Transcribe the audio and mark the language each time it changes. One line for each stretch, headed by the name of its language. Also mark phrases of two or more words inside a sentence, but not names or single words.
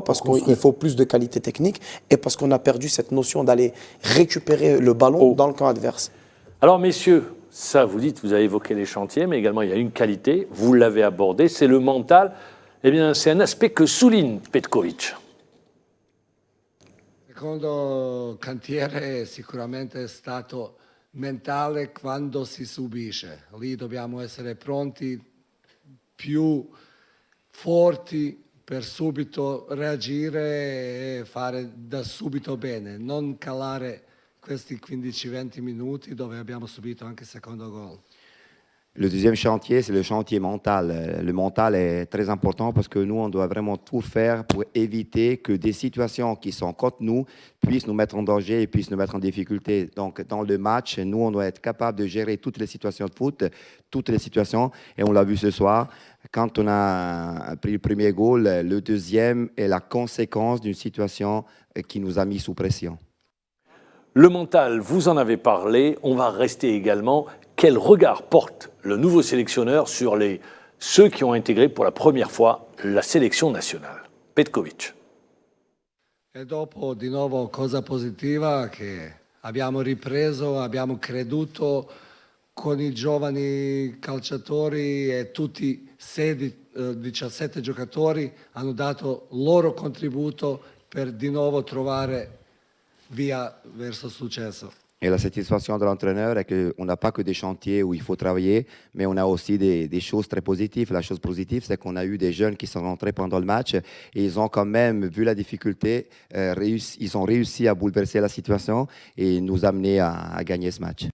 French: Parce qu'il faut plus de qualité technique et parce qu'on a perdu cette notion d'aller récupérer le ballon dans le camp adverse. Alors messieurs, ça vous dites, vous avez évoqué les chantiers, mais également il y a une qualité, vous l'avez abordé, c'est le mental. Eh bien, c'est un aspect que souligne Petkovic.
Italian: Secondo cantiere sicuramente è stato mentale quando si subisce. Lì dobbiamo essere pronti, più forti, per subito reagire e fare da subito bene, non calare questi 15-20 minuti dove abbiamo subito anche il secondo gol.
French: Le deuxième chantier, c'est le chantier mental. Le mental est très important parce que nous, on doit vraiment tout faire pour éviter que des situations qui sont contre nous puissent nous mettre en danger et puissent nous mettre en difficulté. Donc, dans le match, nous, on doit être capable de gérer toutes les situations de foot, toutes les situations. Et on l'a vu ce soir, Quand on a pris le premier goal, le deuxième est la conséquence d'une situation qui nous a mis sous pression. Le mental, vous en avez parlé. On va rester également. Quel regard porte le nouveau sélectionneur sur ceux qui ont intégré pour la première fois la sélection nationale? Petkovic.
Italian: E dopo di nuovo cosa positiva che abbiamo ripreso, abbiamo creduto con i giovani calciatori e tutti 17 giocatori hanno dato il loro contributo per di nuovo trovare via verso il successo.
French: Et la satisfaction de l'entraîneur est qu'on n'a pas que des chantiers où il faut travailler, mais on a aussi des choses très positives. La chose positive, c'est qu'on a eu des jeunes qui sont rentrés pendant le match et ils ont quand même, vu la difficulté, ils ont réussi à bouleverser la situation et nous amener à gagner ce match.